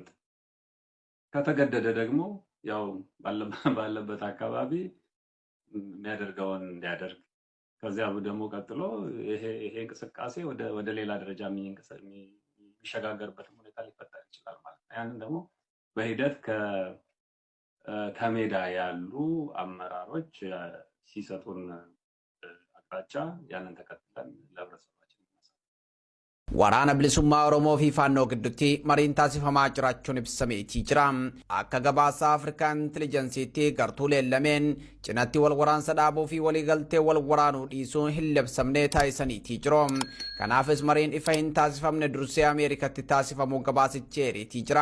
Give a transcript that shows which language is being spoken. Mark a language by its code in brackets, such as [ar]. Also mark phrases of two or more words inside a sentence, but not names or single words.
[am] ከተገደደ ደግሞ ያው ባለበት አካባቢ የሚያደርገውን እንዲያደርግ ከዚያ ደግሞ ቀጥሎ ይሄ እንቅስቃሴ ወደ ሌላ ደረጃ የሚሸጋገርበት ሁኔታ ሊፈጠር ይችላል ማለት ነው። ያንን ደግሞ በሂደት ከሜዳ ያሉ አመራሮች ሲሰጡን አቅጣጫ ያንን ተከትለን ለህብረተሰባችን [om] Waraana bilisummaa Oromoo fi Faannoo gidduutti mariin taasifamaa jiraachuun ibsameetii jira. Akka gabaasa Afrikaan Intilijensiitti gartuuleen lameen cinatti wal waraansa dhaabuu fi waliigaltee wal waraanuu dhiisuun hin labsamne taasisaniitii jiru. Kanaafis mariin ifa hin taasifamne dursee Ameerikatti taasifamuu gabaasicheeriitii jira.